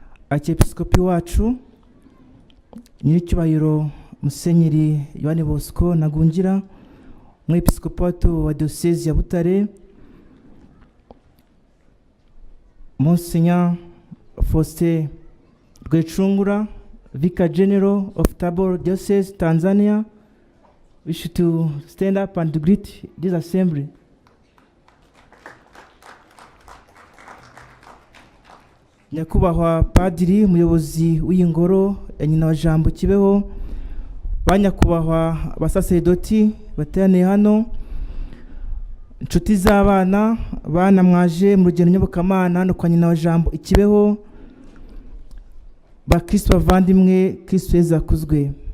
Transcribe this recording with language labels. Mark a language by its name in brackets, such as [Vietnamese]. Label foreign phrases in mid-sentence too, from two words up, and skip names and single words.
[Kinyarwanda] Archiepiscopi wacu Nyiricyubahiro Musenyeri Yohani Bosco Ntagungira, Umwepiskopato wa Diocese ya Butare, Monseigneur Faustin Rwecungura, [English] Vicar General of Tabor Diocese, Tanzania. Wish to stand up and greet this assembly. [Kinyarwanda] Nyakubahwa Padiri, umuyobozi w'ingoro ya nyina wa Jambo Kibeho, banyakubahwa abasaserdoti bateraniye hano, inshuti z'abana, bana mwaje mu rugendo nyobokamana no kwa nyina wa Jambo Ikibeho, ba Kristo bavandimwe, Kristo Yezu akuzwe.